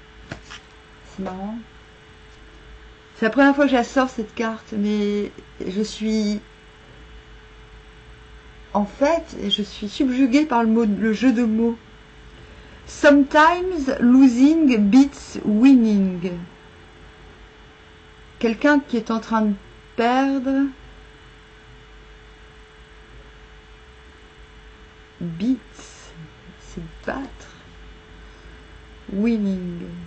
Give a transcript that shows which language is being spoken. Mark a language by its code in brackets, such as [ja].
[fr] c'est marrant. C'est la première fois que je la sors cette carte, mais je suis... En fait, je suis subjuguée par le jeu de mots. [en] Sometimes losing beats winning. [fr] Quelqu'un qui est en train de perdre. Beats, c'est battre. Winning.